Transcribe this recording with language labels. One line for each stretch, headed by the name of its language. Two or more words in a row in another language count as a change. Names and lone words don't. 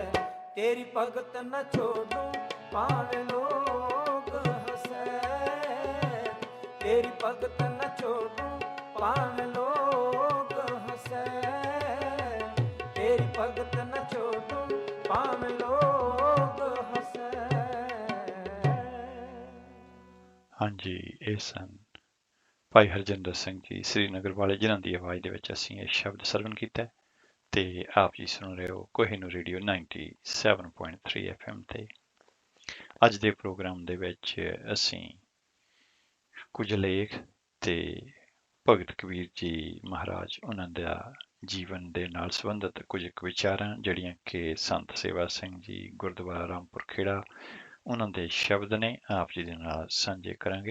Hindi: तेरी भगत न छोड़ूं पावे लोग हंसे, तेरी भगत न छोड़ूं पावे लोग हंसे। तेरी भगत न छोड़ूं पावे लोग हंसे।
Punjabi: ਹਾਂਜੀ, ਇਹ ਸਨ ਭਾਈ ਹਰਜਿੰਦਰ ਸਿੰਘ ਜੀ ਸ੍ਰੀਨਗਰ ਵਾਲੇ, ਜਿਨ੍ਹਾਂ ਦੀ ਆਵਾਜ਼ ਦੇ ਵਿੱਚ ਅਸੀਂ ਇਹ ਸ਼ਬਦ ਸਰਵਨ ਕੀਤਾ ਹੈ। ਤੇ ਆਪ ਜੀ ਸੁਣ ਰਹੇ ਹੋ ਕੋਹਿਨੂਰ ਰੇਡੀਓ 97.3 FM ਤੇ। ਅੱਜ ਦੇ ਪ੍ਰੋਗਰਾਮ ਦੇ ਵਿੱਚ ਅਸੀਂ ਕੁਝ ਲੇਖ ਤੇ ਭਗਤ ਕਬੀਰ ਜੀ ਮਹਾਰਾਜ ਉਹਨਾਂ ਦਾ ਜੀਵਨ ਦੇ ਨਾਲ ਸੰਬੰਧਿਤ ਕੁਝ ਕੁ ਵਿਚਾਰਾਂ, ਜਿਹੜੀਆਂ ਕਿ ਸੰਤ ਸੇਵਾ ਸਿੰਘ ਜੀ ਗੁਰਦੁਆਰਾ ਰਾਮਪੁਰ ਖੇੜਾ ਉਹਨਾਂ ਦੇ ਸ਼ਬਦ ਨੇ, ਆਪ ਜੀ ਦੇ ਨਾਲ ਸਾਂਝੇ ਕਰਾਂਗੇ।